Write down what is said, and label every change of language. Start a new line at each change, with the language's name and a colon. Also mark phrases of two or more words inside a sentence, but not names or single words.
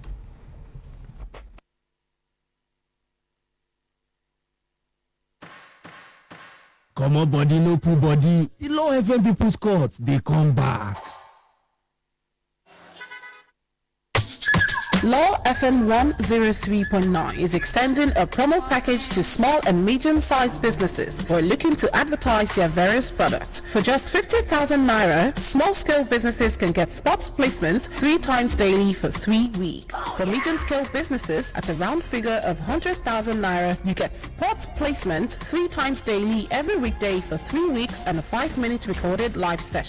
English: Come on, body, no poo body. The Law FM People's Court, they come back. Law FM 103.9 is extending a promo package to small and medium-sized businesses who are looking to advertise their various products. For just 50,000 naira, small-scale businesses can get spot placement 3 times daily for 3 weeks. For medium-scale businesses at a round figure of 100,000 naira, you get spot placement 3 times daily every weekday for 3 weeks and a 5-minute recorded live session.